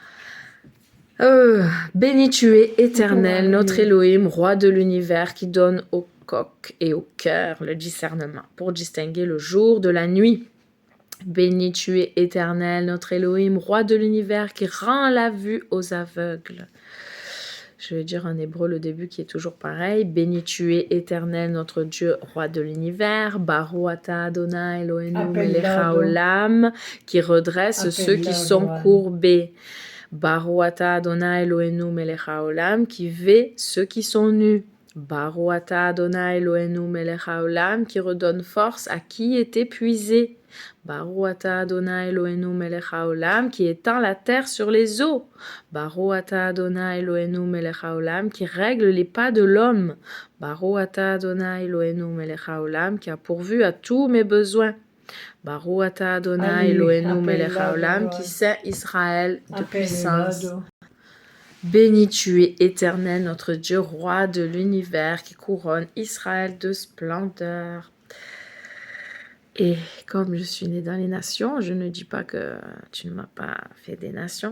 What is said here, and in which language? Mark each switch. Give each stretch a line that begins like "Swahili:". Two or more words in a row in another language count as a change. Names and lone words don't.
French: Béni tu es, éternel, notre Elohim, roi de l'univers, qui donne au coq et au cœur le discernement pour distinguer le jour de la nuit. Béni tu es, éternel, notre Elohim, roi de l'univers, qui rend la vue aux aveugles. Je vais dire en hébreu le début qui est toujours pareil. Béni tu es, éternel, notre Dieu, roi de l'univers.
Hebrew: ברוך אתה אדוני אלוהינו מלך העולם,
French: qui redresse ceux qui sont courbés.
Hebrew: ברוך אתה אדוני אלוהינו מלך העולם,
French: qui vêt ceux qui sont nus.
Hebrew: ברוך אתה אדוני אלוהינו מלך העולם,
French: qui redonne force à qui est épuisé.
Hebrew: ברוך אתה אדוני אלוהינו מלך העולם,
French: qui étend la terre sur les eaux.
Hebrew: ברוך אתה אדוני אלוהינו מלך העולם,
French: qui règle les pas de l'homme.
Hebrew: ברוך אתה אדוני אלוהינו מלך העולם,
French: qui a pourvu à tous mes besoins.
Hebrew: ברוך אתה אדוני אלוהינו מלך העולם,
French: qui sait Israël de puissance. Béni tu es, éternel, notre Dieu, roi de l'univers, qui couronne Israël de splendeur. Et comme je suis née dans les nations, je ne dis pas que tu ne m'as pas fait des nations.